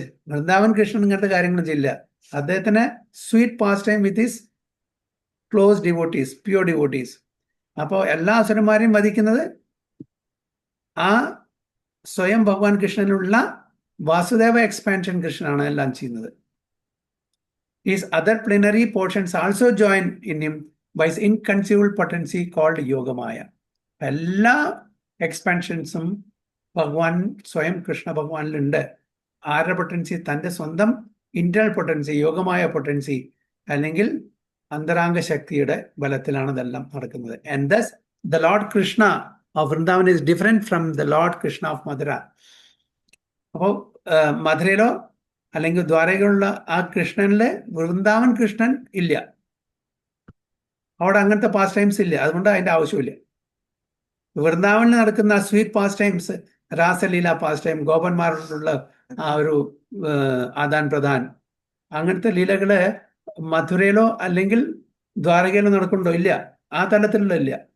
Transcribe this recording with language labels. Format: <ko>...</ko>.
<ml>വൃന്ദാവൻ കൃഷ്ണൻ ഇങ്ങനത്തെ കാര്യങ്ങളും ചെയ്യില്ല. അദ്ദേഹത്തിന്</ml> <en>Sweet pastime with his close devotees, pure devotees.</en> <ml>അപ്പോൾ എല്ലാ അസുരന്മാരെയും വധിക്കുന്നത് ആ സ്വയം ഭഗവാൻ കൃഷ്ണനുള്ള വാസുദേവ എക്സ്പാൻഷൻ കൃഷ്ണനാണ് എല്ലാം ചെയ്യുന്നത്.</ml> <en>His other plenary portions also join in him by his inconceivable potency called Yogamaya.</en> <ml>എല്ലാ എക്സ്പാൻഷൻസും ഭഗവാൻ സ്വയം കൃഷ്ണ ഭഗവാനിലുണ്ട്. ആരുടെ പൊട്ടൻസി? തൻ്റെ സ്വന്തം ഇന്റേണൽ പൊട്ടൻസി, യോഗമായ പൊട്ടൻസി, അല്ലെങ്കിൽ അന്തരാംഗ ശക്തിയുടെ ബലത്തിലാണ് ഇതെല്ലാം നടക്കുന്നത്.</ml> <en>And thus the Lord Krishna of Vrindavan is different from the Lord Krishna of Mathura.</en> <ml>അപ്പോൾ മധുരയിലോ അല്ലെങ്കിൽ ദ്വാരകയിലുള്ള ആ കൃഷ്ണനിലെ വൃന്ദാവൻ കൃഷ്ണൻ ഇല്ല. അവിടെ അങ്ങനത്തെ പാസ് ടൈംസ് ഇല്ല. അതുകൊണ്ട് അതിൻ്റെ ആവശ്യമില്ല. വൃന്ദാവനിൽ നടക്കുന്ന sweet pass times, രാസലീല pass time, ഗോപന്മാരോടുള്ള ആ ഒരു ആദാൻ പ്രധാൻ, അങ്ങനത്തെ ലീലകള് മധുരയിലോ അല്ലെങ്കിൽ ദ്വാരകയിലോ നടക്കുന്നുണ്ടോ? ഇല്ല. ആ തലത്തിലുള്ള ഇല്ല.</ml>